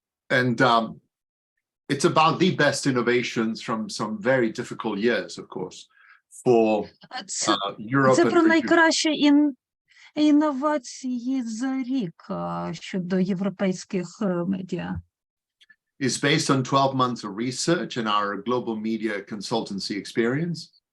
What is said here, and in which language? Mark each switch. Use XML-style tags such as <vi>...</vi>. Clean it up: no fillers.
<en>And it's about the best innovations from some very difficult years, of course, for Europe.</en> <uk>Це про найкращі інновації за рік щодо європейських медіа.</uk> <en>Is based on 12 months of research and our global media consultancy experience.</en>